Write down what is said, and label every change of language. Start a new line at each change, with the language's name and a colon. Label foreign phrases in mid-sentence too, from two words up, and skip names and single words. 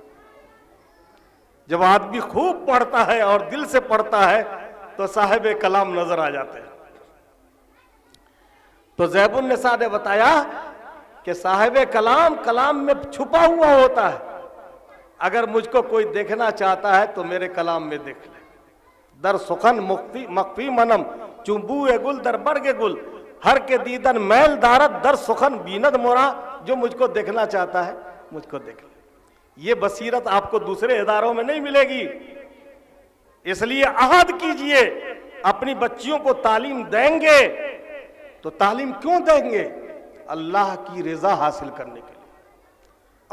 Urdu: جب آدمی خوب پڑھتا ہے اور دل سے پڑھتا ہے تو صاحب کلام نظر آ جاتے ہیں. تو زیب النساء نے بتایا کہ صاحب کلام کلام میں چھپا ہوا ہوتا ہے. اگر مجھ کو کوئی دیکھنا چاہتا ہے تو میرے کلام میں دیکھ لے.
Persian: در سخن مخفی منم چوبو گل در برگ گل، ہر کے دیدن میل دارت در سخن بیند مورا.
Urdu: جو مجھ کو دیکھنا چاہتا ہے مجھ کو دیکھ لے. یہ بصیرت آپ کو دوسرے اداروں میں نہیں ملے گی. اس لیے عہد کیجئے اپنی بچیوں کو تعلیم دیں گے تو تعلیم کیوں دیں گے؟ اللہ کی رضا حاصل کرنے کے لیے.